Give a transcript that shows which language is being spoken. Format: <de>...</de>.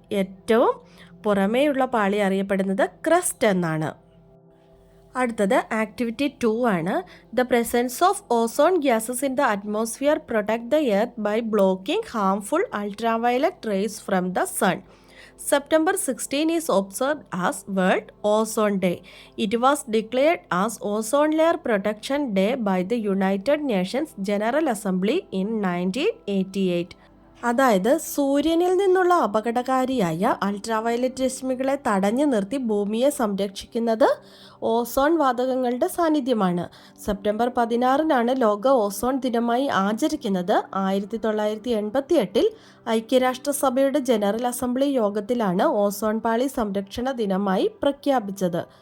<ml>ഏറ്റവും പുറമേയുള്ള പാളി അറിയപ്പെടുന്നത് ക്രസ്റ്റ് എന്നാണ്. അടുത്തത് ആക്ടിവിറ്റി 2 ആണ്.</ml> <en>The presence of ozone gases in the atmosphere protect the earth by blocking harmful ultraviolet rays from the sun. September 16 is observed as World Ozone Day. It was declared as Ozone Layer Protection Day by the United Nations General Assembly in 1988.</en> <ml>അതായത് സൂര്യനിൽ നിന്നുള്ള അപകടകാരിയായ ultraviolet രശ്മികളെ തടഞ്ഞു നിർത്തി ഭൂമിയെ സംരക്ഷിക്കുന്നത് ozone വാതകങ്ങളുടെ സാന്നിധ്യമാണ്. September 16 ലോക ഓസോൺ ദിനമായി ആചരിക്കുന്നത്. 1988 ഐക്യരാഷ്ട്രസഭയുടെ ജനറൽ അസംബ്ലി യോഗത്തിലാണ് ഓസോൺ പാളി സംരക്ഷണ ദിനമായി പ്രഖ്യാപിച്ചത്.</ml>